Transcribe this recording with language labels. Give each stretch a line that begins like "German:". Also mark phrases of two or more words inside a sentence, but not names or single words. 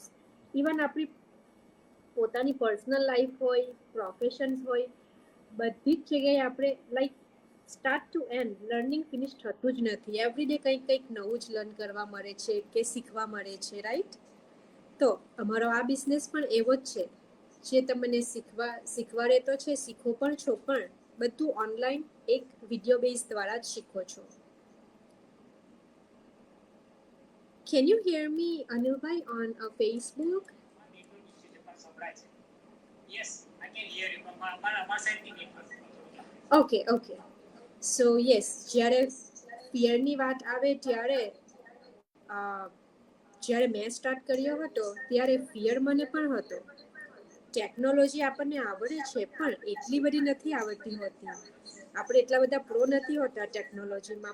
Gujarati: ઇવન આપણી પોતાની
English: personal life
Gujarati: હોય, પ્રોફેશન્સ હોય, બધી જ જગ્યાએ આપણે
English: like start to end learning
Gujarati: ફિનિશ થતું જ નથી.
English: every day
Gujarati: કંઈક નવું જ લર્ન કરવા મળે છે કે શીખવા મળે છે, રાઈટ? તો અમારો આ બિઝનેસ પણ એવો જ છે, જે તમને શીખવાડે તો છે, શીખો પણ છો, પણ બધું ઓનલાઈન એક
English: video base
Gujarati: દ્વારા જ શીખો છો.
English: Can you hear me, Anilbhai, on Facebook? Yes, I can hear you.
Gujarati: અમારા સાઈડથી network.
English: Okay. So yes,
Gujarati: જ્યારે ફિયરની વાત આવે ત્યારે મેં સ્ટાર્ટ કર્યો હતો ત્યારે ફિયર મને પણ હતો. ટેકનોલોજી આપણને આવડે છે પણ એટલી બધી નથી આવડતી હોતી. આપણે એટલા બધા પ્રો નથી હોતા ટેકનોલોજીમાં.